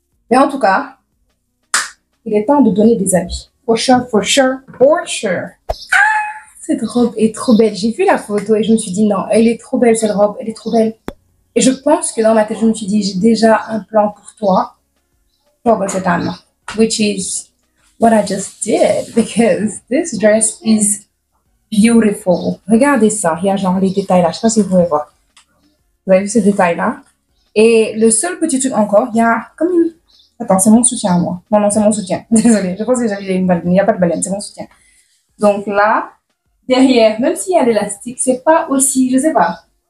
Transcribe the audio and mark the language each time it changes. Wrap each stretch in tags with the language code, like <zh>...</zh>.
<fr>Mais en tout cas, il est temps de donner des habits.</fr> <en>For sure.</en> <fr>Cette robe est trop belle. J'ai vu la photo et je me suis dit non, elle est trop belle cette robe, elle est trop belle. Et je pense que dans ma tête, je me suis dit, j'ai déjà un plan pour toi. Pour cette année.</fr> <en>Which is what I just did. Because this dress is beautiful.</en> <fr>Regardez ça. Il y a genre les détails là. Je ne sais pas si vous pouvez voir. Vous avez vu ces détails là. Et le seul petit truc encore, il y a comme une... Attends, c'est mon soutien à moi. Non, c'est mon soutien. Désolée. Je pense que j'avais une baleine. Il n'y a pas de baleine, c'est mon soutien. Donc là, derrière, même s'il y a l'élastique, c'est pas aussi... Je sais pas.</fr>